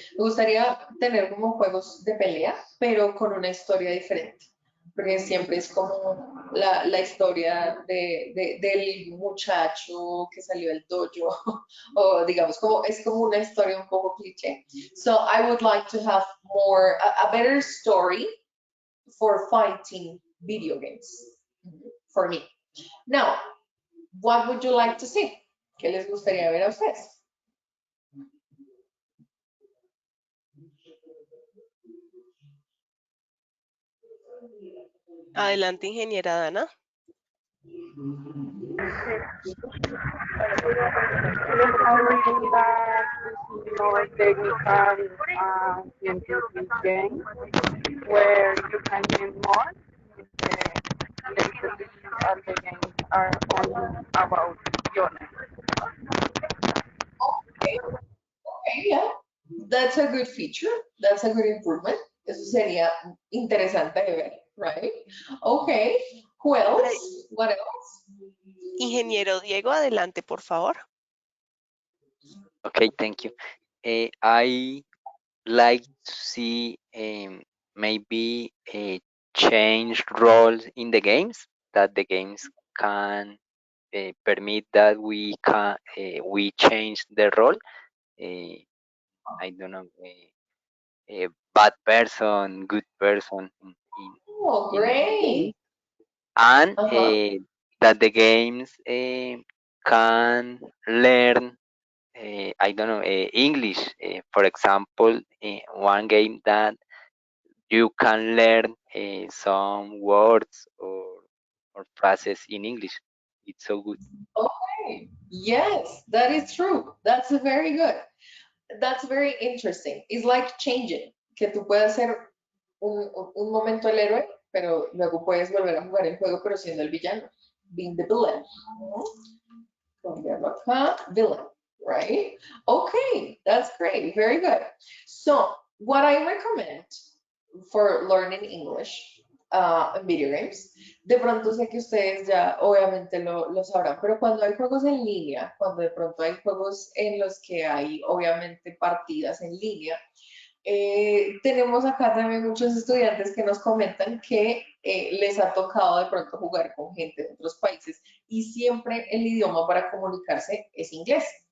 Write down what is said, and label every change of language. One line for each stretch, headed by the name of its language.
Spanish: Me gustaría tener como juegos de pelea, pero con una historia diferente. Porque siempre es como la historia del muchacho que salió del dojo, o digamos, como, es como una historia un poco cliché.
English: So I would like to have more, a better story for fighting video games, for me. Now, what would you like to see?
Spanish: ¿Qué les gustaría ver a ustedes? Adelante, ingeniera Dana.
English: Yes, I really like to see more technical scientific games where you can gain more. Lately, all the games are only about violence. Okay, okay, yeah. That's a good feature. That's a good improvement.
Spanish: Eso sería interesante de ver,
English: right? Okay. Who else? What else?
Spanish: Ingeniero Diego, adelante, por favor.
English: Okay, thank you. I like to see maybe change roles in the games, that the games can permit that we change the role. I don't know, a bad person, good person Oh, in the game, great. and Uh-huh. that the games can learn. I don't know, English. For example, one game that you can learn some words or phrases in English. It's so good. Okay. Yes, that is true. That's very good. That's very interesting. It's like changing,
Spanish: que tú puedes ser un momento el héroe, pero luego puedes volver a jugar el juego, pero siendo el villano,
English: being the villain.
Spanish: Cambiarlo acá, villain,
English: right? Okay, that's great. Very good. So, what I recommend for learning English
Spanish: en video games, de pronto sé que ustedes ya obviamente lo sabrán, pero cuando hay juegos en línea, cuando de pronto hay juegos en los que hay obviamente partidas en línea, tenemos acá también muchos estudiantes que nos comentan que les ha tocado de pronto jugar con gente de otros países y siempre el idioma para comunicarse es inglés.